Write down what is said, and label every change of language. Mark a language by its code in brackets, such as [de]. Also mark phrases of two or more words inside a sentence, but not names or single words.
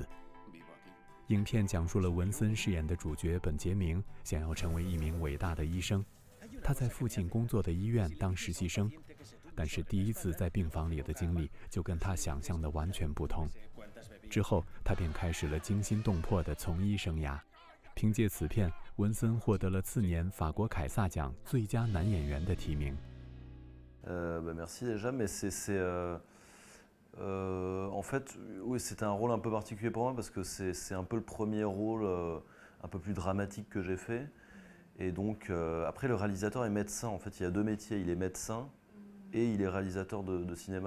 [zh] 影片讲述了文森饰演的主角本杰明想要成为一名伟大的医生，他在父亲工作的医院当实习生，但是第一次在病房里的经历就跟他想象的完全不同。之后，他便开始了惊心动魄的从医生涯。凭借此片，文森获得了次年法国凯撒奖最佳男演员的提名。 [fr] Merci déjà, mais en fait, oui, c'était un rôle un peu particulier pour moi parce que c'est un peu le premier rôle un peu plus dramatique que j'ai fait. Et donc, après, le réalisateur est médecin. En fait, il y a deux métiers. Il est médecin et il est réalisateur de cinéma.